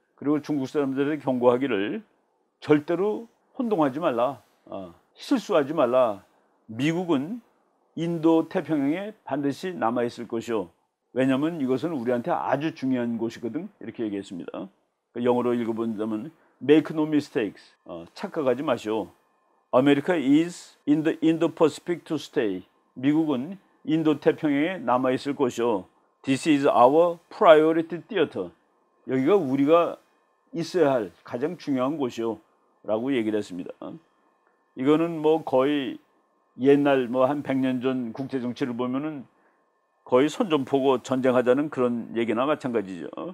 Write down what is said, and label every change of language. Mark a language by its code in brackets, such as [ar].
[ko] 그리고 중국 사람들에게 경고하기를 절대로 혼동하지 말라, 실수하지 말라. 미국은 인도 태평양에 반드시 남아있을 것이요, 왜냐하면 이것은 우리한테 아주 중요한 곳이거든, 이렇게 얘기했습니다. 영어로 읽어본다면 [en] Make no mistakes, [ko] 착각하지 마시오. [en] America is in the Indo-Pacific to stay. [ko] 미국은 인도 태평양에 남아있을 것이요, [en] This is our priority theater. [ko] 여기가 우리가 있어야 할 가장 중요한 곳이요 라고 얘기를 했습니다. 이거는 거의 옛날 한 100년 전 국제 정치를 보면은 거의 선전포고 전쟁하자는 그런 얘기나 마찬가지죠.